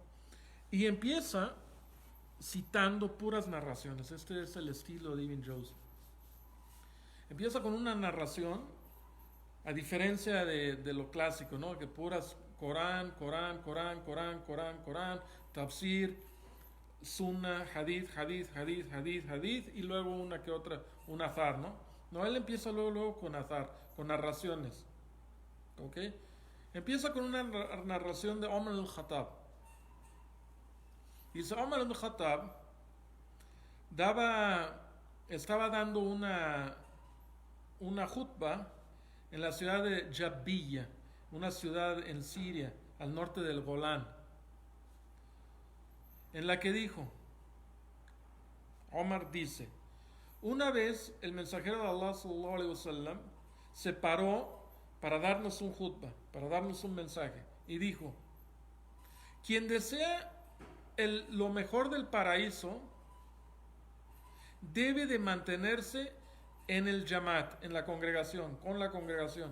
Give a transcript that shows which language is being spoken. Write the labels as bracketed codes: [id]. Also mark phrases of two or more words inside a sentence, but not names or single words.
[es] Y empieza citando puras narraciones. Este es el estilo de Ibn Jawzi. Empieza con una narración, a diferencia de lo clásico, ¿no? Que puras Corán, Corán, Corán, Corán, Corán, Corán, [ar] تفسير، سنة، حديث، حديث، حديث، حديث، حديث, [es] y luego una que otra, un azar, ¿no? No, él empieza luego con azar, con narraciones, ¿ok? Empieza con una narración de Omar al-Khattab. Dice, Omar al-Khattab estaba dando una khutba en la ciudad de Jabbiya, una ciudad en Siria, al norte del Golán, en la que dijo, Omar dice, una vez el mensajero de Allah [ar] صلى الله عليه وسلم [es] se paró para darnos un khutba, para darnos un mensaje, y dijo, quien desea lo mejor del paraíso debe de mantenerse en el yamat, en la congregación, con la congregación.